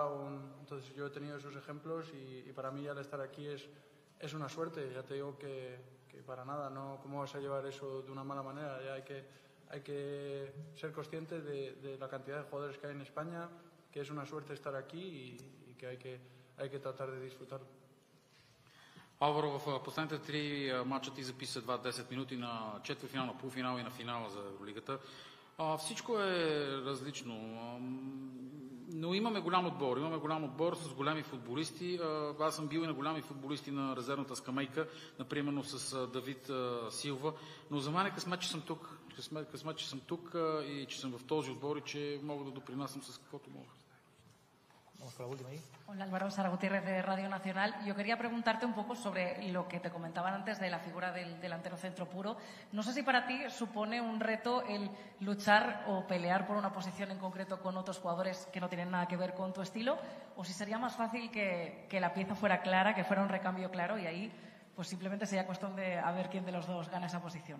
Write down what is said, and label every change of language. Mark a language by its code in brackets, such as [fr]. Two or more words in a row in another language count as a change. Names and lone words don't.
[es] Entonces yo he tenido esos ejemplos y para mí ya el estar aquí es una suerte. Ya te digo que para nada, ¿no? ¿Cómo vas a llevar eso de una mala manera? Ya hay que ser consciente de la cantidad de jugadores que hay en España, que es una suerte estar aquí y que hay que tratar de disfrutarlo. [bg] Алваро, в последните 3 мача ти записа 10 минути на четвъртфинал, на полуфинал и на финала за Евролигата. Всичко е различно, но имаме голям отбор с големи футболисти. Аз съм бил и на големи футболисти на резервната скамейка, например с Давид Силва, но за мен е късмет, че съм тук и че съм в този отбор и че мога да допринасям с каквото мога. [es] Hola Álvaro, Sara Gutiérrez de Radio Nacional. Yo quería preguntarte un poco sobre lo que te comentaban antes de la figura del delantero centro puro. No sé si para ti supone un reto el luchar o pelear por una posición en concreto con otros jugadores que no tienen nada que ver con tu estilo, o si sería más fácil que la pieza fuera clara, que fuera un recambio claro y ahí pues simplemente sería cuestión de a ver quién de los dos gana esa posición.